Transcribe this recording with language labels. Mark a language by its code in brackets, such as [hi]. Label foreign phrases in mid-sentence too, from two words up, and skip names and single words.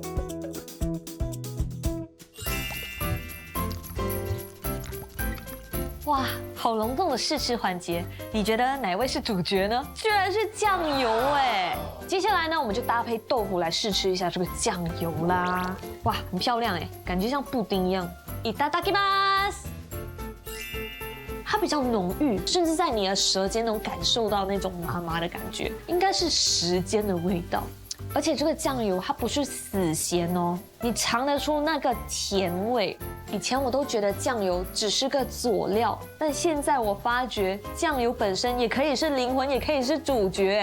[zh] 哇，好隆重的试吃环节，你觉得哪位是主角呢？居然是酱油哎！接下来呢，我们就搭配豆腐来试吃一下这个酱油啦。哇，很漂亮哎，感觉像布丁一样。 [ja] いただきます。 [zh] 它比较浓郁，甚至在你的舌尖能感受到那种麻麻的感觉，应该是时间的味道。而且这个酱油它不是死咸哦，你尝得出那个甜味。以前我都觉得酱油只是个佐料，但现在我发觉酱油本身也可以是灵魂，也可以是主角。